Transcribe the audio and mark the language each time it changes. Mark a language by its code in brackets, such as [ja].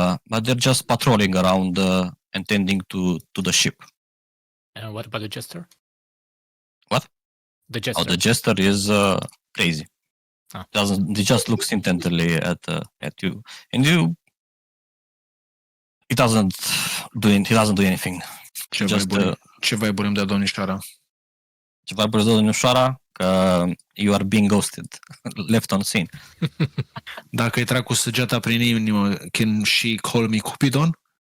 [en] But they're just patrolling around and tending to the ship. And what about the jester? What? The jester. Oh, the jester is crazy. He just looks intently at you, and he doesn't do anything. [ro] Ce vibe îmi dă domnișoara? Ce vibe îți dă domnișoara? [en] Că you are being ghosted, left on scene. [ro] Dacă îi trag cu săgeata prin inimă, [en] can she call me Cupidon?